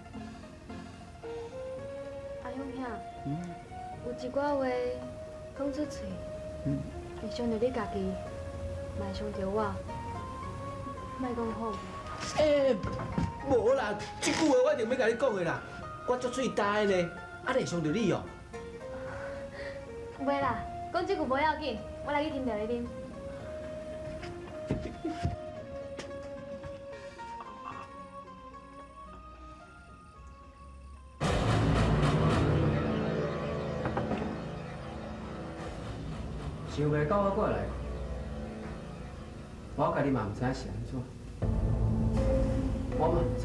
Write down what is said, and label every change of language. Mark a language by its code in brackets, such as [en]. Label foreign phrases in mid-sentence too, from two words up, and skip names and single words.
[nan] 阿勇兄，有一寡话讲出嘴，会伤着你家己，嘛会伤着我，莫讲好。无啦，这句话我一定要甲你讲的啦。我足嘴呆呢，啊，会伤着你哦。袂啦，讲这句无要紧，我来去添茶你啉。想袂到我过来，我家己嘛毋知是安怎，我嘛毋知。